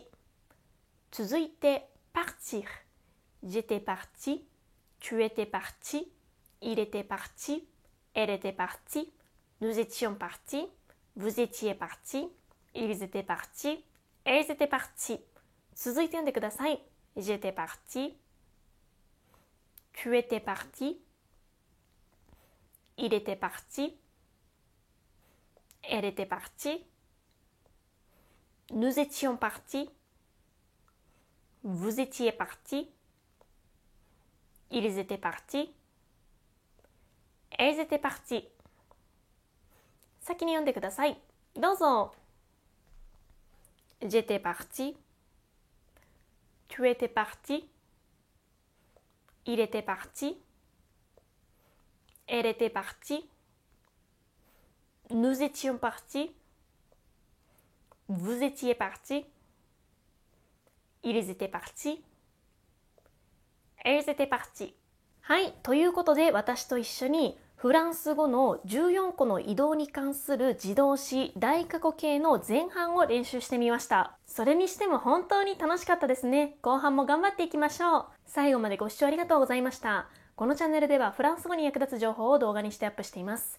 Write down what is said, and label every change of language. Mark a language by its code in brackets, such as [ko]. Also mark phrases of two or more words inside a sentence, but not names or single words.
[ja] 続いて partir. [fr] J'étais parti, tu étais parti, il était parti, elle était partie, nous étions partis, vous étiez partis, ils étaient partis, elles étaient parties。 [ja] 続いて読んでください。 [fr] J'étais parti, tu étais parti, il était parti, elle était partie, nous étions partis, vous étiez partis, ils étaient partis, elles étaient parties。 [ja] 先に読んでください。どうぞ。 [fr] J'étais parti, tu étais parti, il était parti, elle était partie, nous étions partis, vous étiez partis, ils étaient partis, elles étaient parties。 [ja] はい、ということで私と一緒にフランス語の14個の移動に関する自動詞大過去形の前半を練習してみました。それにしても本当に楽しかったですね。後半も頑張っていきましょう。最後までご視聴ありがとうございました。このチャンネルではフランス語に役立つ情報を動画にしてアップしています。